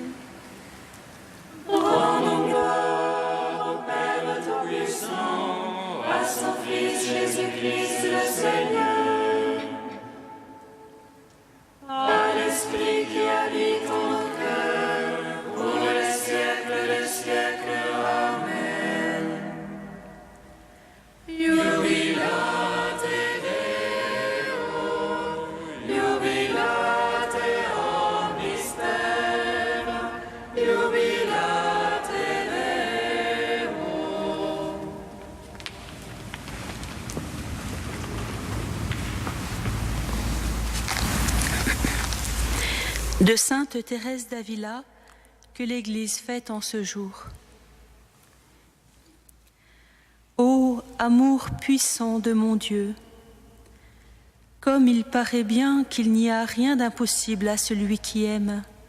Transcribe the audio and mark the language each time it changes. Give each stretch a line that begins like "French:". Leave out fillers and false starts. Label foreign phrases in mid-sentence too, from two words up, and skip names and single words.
French: Rendons gloire au Père Tout-Puissant, à son Fils Jésus-Christ le Seigneur, à l'Esprit qui habite en nos cœurs, pour les siècles des siècles. Amen.
Latin: Jubilate Deo, jubilate omnis terra, jubilate Deo.
French: De Sainte Thérèse d'Avila que l'Église fête en ce jour. Ô amour puissant de mon Dieu, comme il paraît bien qu'il n'y a rien d'impossible à celui qui aime.